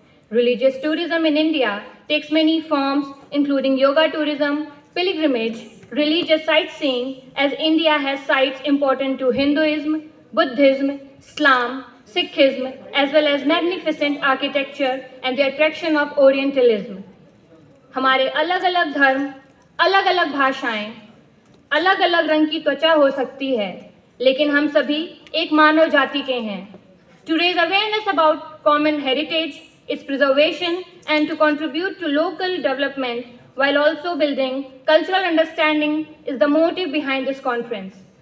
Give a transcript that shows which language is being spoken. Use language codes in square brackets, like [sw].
[en] Religious tourism in India takes many forms, including yoga tourism, pilgrimage, religious sightseeing, as India has sites important to Hinduism, Buddhism, Islam, Sikhism, as well as magnificent architecture and the attraction of Orientalism. [hi] हमारे अलग अलग धर्म, अलग अलग भाषाएं, अलग अलग रंग की त्वचा हो सकती है, लेकिन हम सभी एक मानव जाति के हैं. [en] To raise awareness about common heritage, its preservation, and to contribute to local development while also building cultural understanding is the motive behind this conference.